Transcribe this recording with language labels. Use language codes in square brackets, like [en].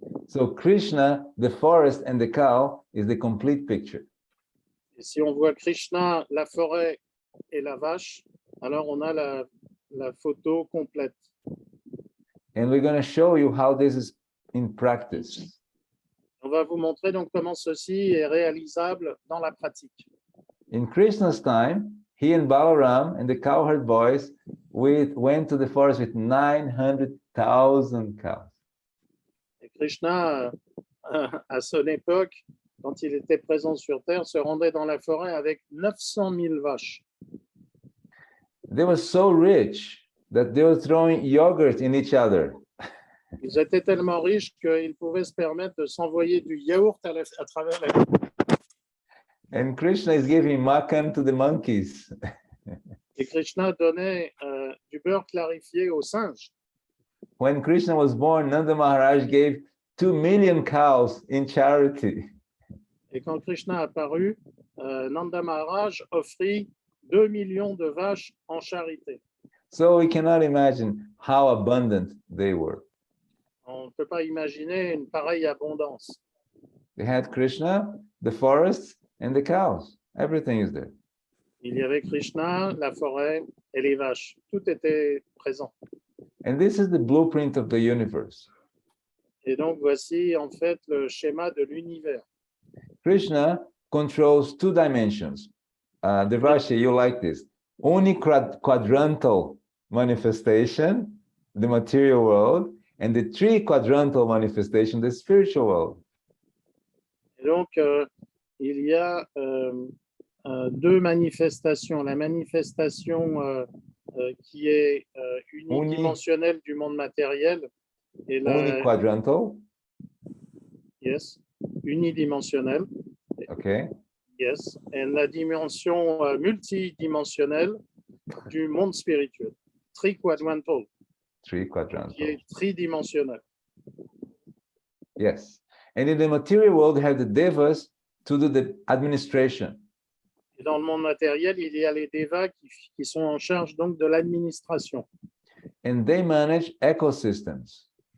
[en] So Krishna, the forest and the cow is the complete picture. [fr] Et si on voit Krishna, la forêt et la vache, alors on a la photo complète. [en] And we're going to show you how this is in practice. [fr] On va vous montrer donc comment ceci est réalisable dans la pratique. [en] In Krishna's time, he and Balaram and the cowherd boys went to the forest with 900,000 cows. [fr] Et Krishna, à son époque, quand il était présent sur Terre, se rendait dans la forêt avec 900 000 vaches. [en] They were so rich that they were throwing yogurt in each other. [fr] Ils étaient tellement riches qu'ils pouvaient se permettre de s'envoyer du yaourt à travers la vie. [en] And Krishna is giving makan to the monkeys. [fr] Et Krishna donnait du beurre clarifié aux singes. [en] When Krishna was born, Nanda Maharaj gave 2 million cows in charity. [fr] Et quand Krishna apparut, Nanda Maharaj offrit 2 millions de vaches en charité. [en] So we cannot imagine how abundant they were. [fr] On ne peut pas imaginer une pareille abondance. [en] They had Krishna, the forests, and the cows. Everything is there. [fr] Il y avait Krishna, la forêt et les vaches. Tout était présent. [en] And this is the blueprint of the universe. [fr] Et donc, voici en fait le schéma de l'univers. [en] Krishna controls 2 dimensions. Devashi, you like this. Quadrantal manifestation, the material world, and the 3 quadrantal manifestation, the spiritual world. [fr] Et donc, il y a 2 manifestations. La manifestation qui est unidimensionnelle du monde matériel et la [en] Uniquadrantal. yes, [fr] unidimensionnelle. [en] Okay. Yes, [fr] et la dimension multidimensionnelle du monde spirituel. [en] Triquadrantal, 3 quadrantal. [fr] qui est tridimensionnel. [en] Yes. And in the material world, you have the devas to do the administration. [fr] Et dans le monde matériel, il y a les dévas qui sont en charge donc de l'administration. [en] And they manage ecosystems.